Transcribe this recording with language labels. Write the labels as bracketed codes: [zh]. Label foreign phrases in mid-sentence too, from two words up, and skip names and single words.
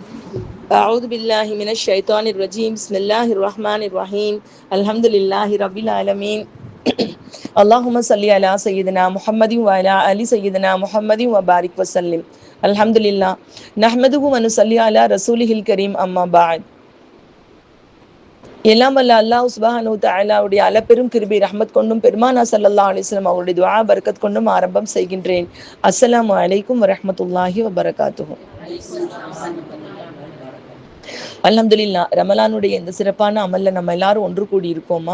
[ar] أعوذ بالله من الشيطان الرجيم بسم الله الرحمن الرحيم الحمد لله رب العالمين اللهم صل على سيدنا محمد وعلى آل سيدنا محمد وبارك وسلم الحمد لله نحمده ونصلي على رسوله الكريم أما بعد. [ta] எல்லாம் வல்ல அல்லாஹ் [ar] سبحانه تعالى [ta] அளப்பெரும் கிருபை ரஹ்மத் கொண்டும் பெருமானா [ar] صلى الله عليه وسلم [ta] அவருடைய துஆ பரக்கத் கொண்டும் ஆரம்பம் செய்கின்றேன். [ar] السلام عليكم ورحمة الله وبركاته. الحمد لله, [ta] ரமலானுடைய இந்த சிறப்பான அமல்ல நம்ம எல்லாரும் ஒன்று கூடி இருக்கோமா?